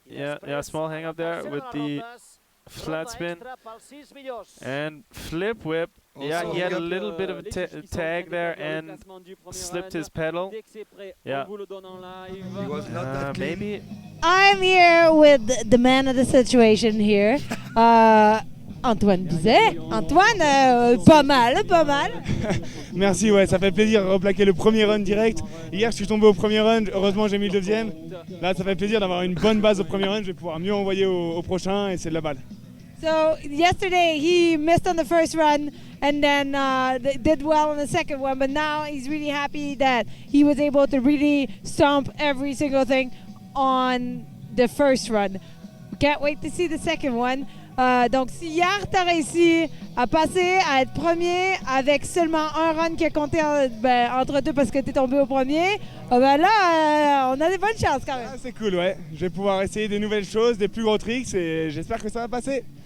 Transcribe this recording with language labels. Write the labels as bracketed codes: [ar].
[en] Yeah, small hang up there with the flat spin and flip whip. Yeah, he had a little bit of a tag there and slipped his pedal. Yeah, he was not that clean. maybe. I'm here with the man of the situation here. [fr] Antoine Bizet. Antoine, pas mal. Merci, ouais, ça fait plaisir de replaquer le premier run direct. Hier, je suis tombé au premier run, heureusement j'ai mis le deuxième. Là, ça fait plaisir d'avoir une bonne base au premier run, je vais pouvoir mieux envoyer au prochain et c'est de la balle. [en] So yesterday he missed on the first run and then did well on the second one, but now he's really happy that he was able to really stomp every single thing on the first run. We can't wait to see the second one. [fr] Donc si hier tu as réussi à passer, à être premier avec seulement un run qui a compté entre deux parce que tu es tombé au premier, ben là on a des bonnes chances quand même. Ah, c'est cool, ouais. Je vais pouvoir essayer des nouvelles choses, des plus gros tricks et j'espère que ça va passer.